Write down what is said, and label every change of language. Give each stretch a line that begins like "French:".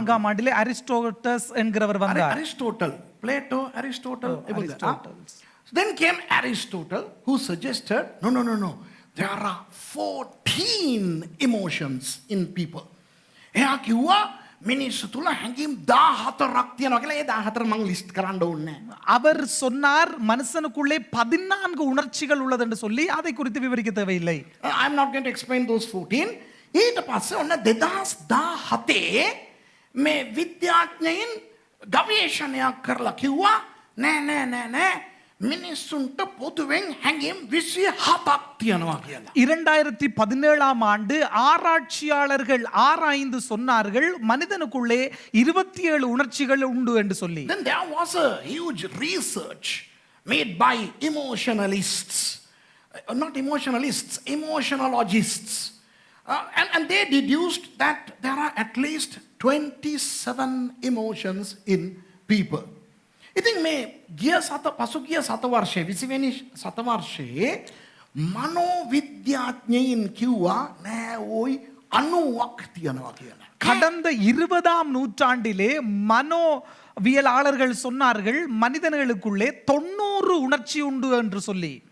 Tamil: ஆண்டிலே அரிஸ்டோட்டஸ் என்கிறவர் வந்தார்.
English: Aristotle, Plato, Aristotle. Then came Aristotle, who suggested no. There are 14 emotions in people.
Sinhala: එයා කිව්වා මිනිස්සු තුල හැඟීම් 14ක් තියෙනවා කියලා. ඒ 14 මම ලිස්ට් කරන්න ඕනේ.
Tamil: அவர் சொன்னார் மனுஷனுக்குள்ளே 14 உணர்ச்சிகள் உள்ளது என்று சொல்லி அதை குறித்து விவரிக்க தேவையில்லை.
English: I am not going to explain those 14.
Sinhala: ඊට පස්සේ ඔන්න 2017 මේ විද්‍යාඥයින් ගවේෂණයක් කරලා කිව්වා නෑ මිනිස්සුන්ට පොදුවෙන් හැඟීම් 27ක් තියෙනවා කියලා.
Tamil: 2017ஆம் ஆண்டு ஆராய்ச்சியாளர்கள் ஆராய்ந்து சொன்னார்கள் மனிதனுக்குள்ளே 27 உணர்ச்சிகள் உண்டு என்று சொல்லி.
English: Then there was a huge research made by emotionalists, not emotionalists, emotionologists. And they deduced that there are at least 27 emotions in people.
Sinhala: ඉතින් මේ පසුගිය සතවර්ෂයේ 20 වෙනි සතවර්ෂයේ මනෝවිද්‍යාඥයින් කිව්වා නෑ ওই 90ක් තියෙනවා කියලා.
Tamil: கடந்த 20ஆம் நூற்றாண்டிலே மனோவியலாளர்கள் சொன்னார்கள் மனிதர்களுக்குள்ளே 90 உணர்ச்சி உண்டு என்று சொல்லி.